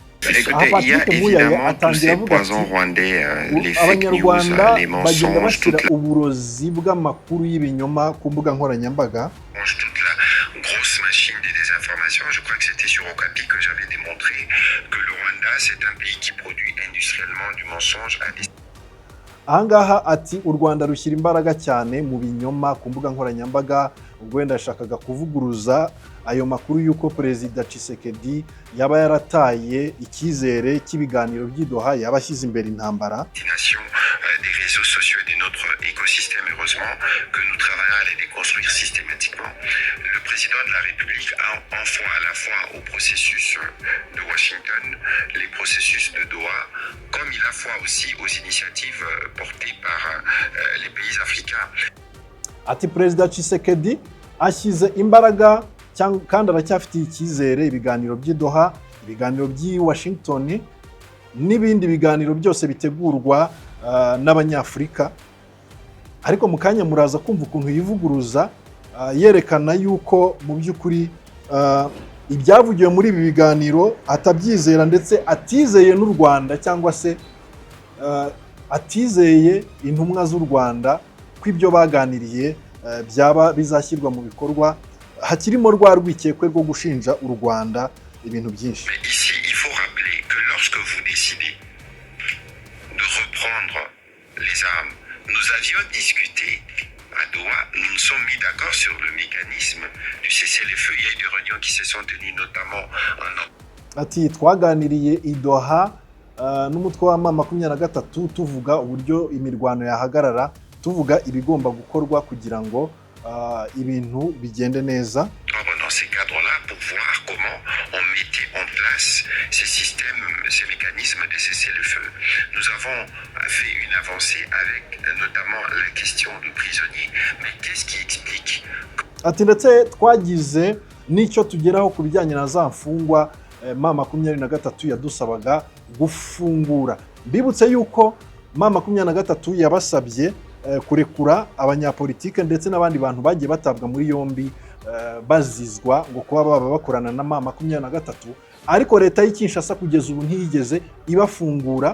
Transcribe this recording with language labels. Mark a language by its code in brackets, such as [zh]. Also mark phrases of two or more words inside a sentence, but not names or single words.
[fr] Il y a évidemment tous ces poisons rwandais, les [en] fake news, [fr] les mensonges, toute la grosse machine des désinformations. Je crois que c'était sur Okapi que j'avais démontré que le Rwanda, c'est un pays qui produit industriellement du mensonge à des... [rw] Ahangaha ati u Rwanda rushyira imbaraga cyane mu binyoma ku mbuga nkoranyambaga. Ubwo wenda yashakaga kuvuguruza ayo makuru y'uko Perezida Tshisekedi yaba yarataye icyizere cy'ibiganiro by'Idoha, yabashyize imbere intambara. [fr] Des réseaux sociaux et de notre écosystème, heureusement que nous travaillons à les déconstruire systématiquement. Le président de la République enfant à la fois au processus de Washington, les processus de Doha, comme il a foi aussi aux initiatives portées par les pays africains. [rw] Ati Perezida Tshisekedi ashyize imbaraga kandi aracyafitiye icyizere ibiganiro by'Idoha, ibiganiro by'i Washington n'ibindi biganiro byose bitegurwa n'Abanyafurika. Ariko mu kanya muraza kumva ukuntu yivuguruza, yerekana yuko mu by'ukuri ibyavugiwe muri ibi biganiro atabyizera, ndetse atizeye n'u Rwanda cyangwa se atizeye intumwa z'u Rwanda ko ibyo baganiriye byaba bizashyirwa mu bikorwa, hakirimo rwa rwikekwe rwo gushinja u Rwanda ibintu byinshi. [fr] Ici, il faut rappeler que lorsque vous décidez de reprendre les armes, nous avions discuté à Doha, nous nous sommes mis d'accord sur le mécanisme du cessez-le-feu. Il y a eu des réunions qui se sont tenues notamment en [rw] ati twaganiriye i Doha n'umutwe wa M23 tuvuga uburyo imirwano yahagarara, tuvuga ibigomba gukorwa kugira ngo ibintu bigende neza. [fr] dans ces cadres-là pour voir comment on mettait en place ces systèmes, ces mécanismes de cessez-le-feu. Nous avons fait une avancée avec notamment la question du prisonnier. Mais qu'est-ce qui explique? [rw] Ati ndetse twagize n'icyo tugeraho ku bijyanye na za mfungwa M23 yadusabaga gufungura. Bibutse yuko M23 yabasabye kurekura abanyapolitike ndetse n'abandi bantu bagiye batabwa muri yombi bazizwa ngo kuba baba bakorana na M23, ariko leta y'Kinshasa kugeza ubu ntiyigeze ibafungura.